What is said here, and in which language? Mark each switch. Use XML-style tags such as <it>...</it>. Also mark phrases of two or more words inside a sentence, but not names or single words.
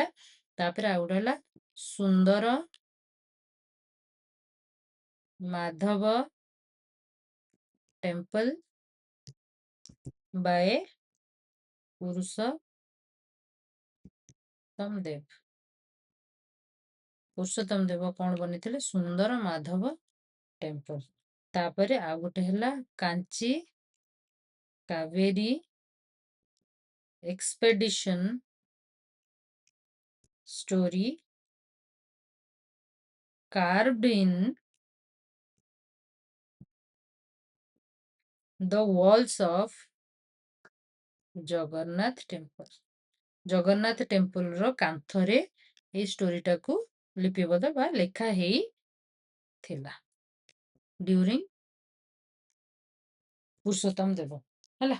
<or>ତାପରେ ଆଉ ଗୋଟେ ହେଲା ସୁନ୍ଦର ମାଧବ</or> <en>temple by</en> <or>ପୁରୁଷୋତ୍ତମ ଦେବ। ପୁରୁଷୋତ୍ତମ ଦେବ କଣ ବନେଇଥିଲେ? ସୁନ୍ଦର ମାଧବ ଟେମ୍ପଲ। ତାପରେ ଆଉ ଗୋଟେ ହେଲା କାଞ୍ଚି କାବେରୀ ଏକ୍ସପେଡିସନ</or> <en>story carved in the walls of</en> <or>ଜଗନ୍ନାଥ ଟେମ୍ପଲ। ଜଗନ୍ନାଥ ଟେମ୍ପଲର କାନ୍ଥରେ ଏଇ ଷ୍ଟୋରିଟାକୁ ଲିପିବଦ୍ଧ ବା ଲେଖା ହେଇଥିଲା ଡ୍ୟୁରିଂ ପୁରୁଷୋତ୍ତମ ଦେବ ହେଲା।</or>